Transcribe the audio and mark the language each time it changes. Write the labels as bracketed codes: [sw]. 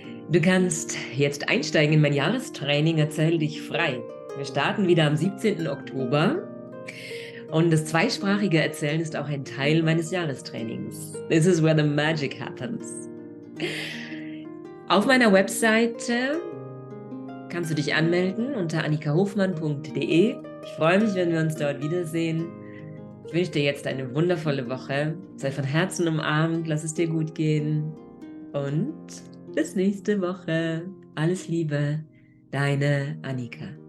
[de] Du kannst jetzt einsteigen in mein Jahrestraining Erzähl Dich frei. Wir starten wieder am 17. Oktober. Und das zweisprachige Erzählen ist auch ein Teil meines Jahrestrainings. [en] This is where the magic happens. [de] Auf meiner Webseite kannst du dich anmelden unter annikahofmann.de. Ich freue mich, wenn wir uns dort wiedersehen. Ich wünsche dir jetzt eine wundervolle Woche. Sei von Herzen umarmt, lass es dir gut gehen. Und bis nächste Woche. Alles Liebe, deine Annika.